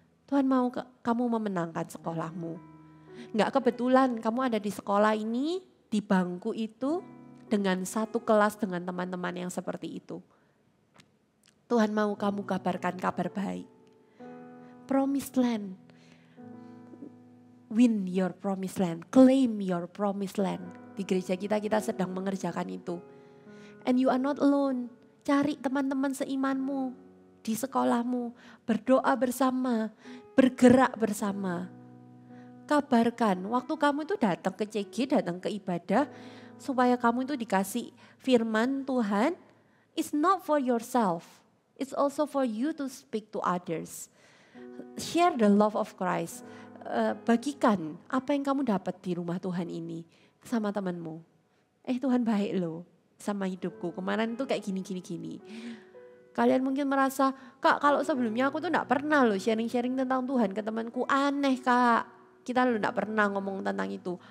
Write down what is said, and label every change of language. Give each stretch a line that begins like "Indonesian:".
Indonesian: Tuhan mau kamu memenangkan sekolahmu. Enggak kebetulan kamu ada di sekolah ini, di bangku itu, dengan satu kelas dengan teman-teman yang seperti itu. Tuhan mau kamu kabarkan kabar baik.
English: Promised land. Win your promised land, claim your promised land.
Indonesian: Di gereja kita sedang mengerjakan itu.
English: And you are not alone.
Indonesian: Cari teman-teman seimanmu di sekolahmu. Berdoa bersama, bergerak bersama. Kabarkan, waktu kamu itu datang ke CG, datang ke ibadah. Supaya kamu itu dikasih firman Tuhan.
English: It's not for yourself. It's also for you to speak to others. Share the love of Christ.
Indonesian: Bagikan apa yang kamu dapat di rumah Tuhan ini sama temanmu. Tuhan baik loh sama hidupku. Kemarin tuh kayak gini. Kalian mungkin merasa, Kak kalau sebelumnya aku tuh gak pernah loh sharing-sharing tentang Tuhan ke temanku. Aneh Kak, kita loh gak pernah ngomong tentang itu.